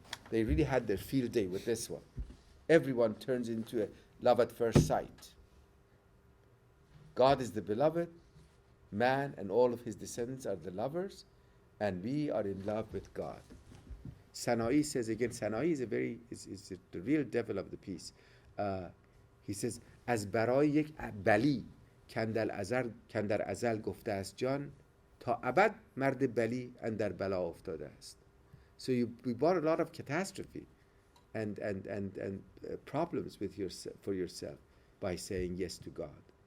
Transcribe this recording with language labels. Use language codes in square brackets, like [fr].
[en] They really had their field day with this one. Everyone turns into a love at first sight. God is the beloved, man and all of his descendants are the lovers, and we are in love with God. Sana'i says again, Sana'i is the real devil of the piece. He says, [fa] از برای یک بلی کندر ازل گفته است جان تا ابد مرد بلی اندر بلا افتاده است. [en] So we brought a lot of catastrophe and problems with for yourself by saying yes to God.